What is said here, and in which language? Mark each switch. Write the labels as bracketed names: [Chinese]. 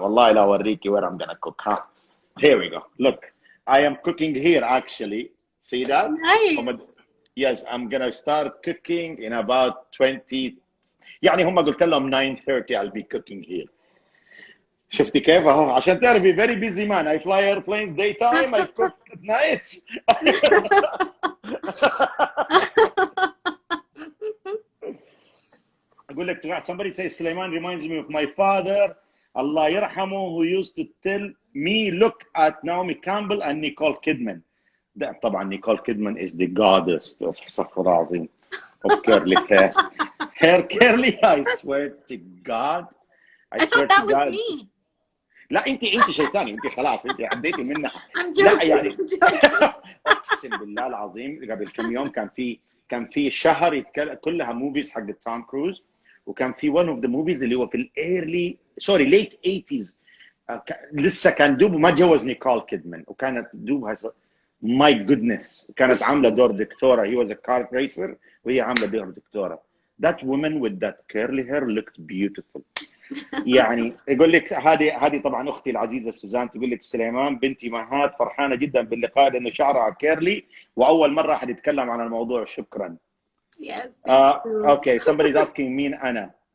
[Arabic] والله لا أوريكي [English] where I'm gonna cook. Huh? Here we go. Look, I am cooking here actually. See that? Nice. Yes, I'm gonna start cooking in about 20. [Arabic] يعني هم قلت لهم 9:30 [English] I'll be cooking here. [Arabic] شفتي كيف اهو عشان تعرفي [English] very busy man. I fly airplanes daytime. I cook at night. أقول لك somebody says Sulaiman reminds me of my father Allah يرحمه who used to tell me look at Naomi Campbell and Nicole Kidman. [Arabic] ده طبعا [English] Nicole Kidman is the goddess of [Arabic] استغفر الله العظيم [English] of curly hair. Hair curly I swear to God. I thought that was me. [Arabic] لا انت شيطاني انت خلاص انت عديتي منها. لا يعني اقسم بالله العظيم قبل كم يوم كان في شهر كلها موفيز حق توم كروز وكان في [English] one of the movies [Arabic] اللي هو في الايرلي late 80s لسه كان دوب ما جوز نيكول كيدمان وكانت دوبها ماي جودنس كانت عامله دور دكتوره. [English] he was a car racer [Arabic] وهي عامله دور دكتوره. [English] that woman with that curly hair looked beautiful. [Arabic] يعني يقول لك هذه طبعا اختي العزيزه سوزان تقول لك سليمان بنتي مهات فرحانه جدا باللقاء لانه شعرها كيرلي واول مره احد يتكلم عن الموضوع. شكرا. [English] Yes. Okay, somebody's asking [Arabic] مين انا.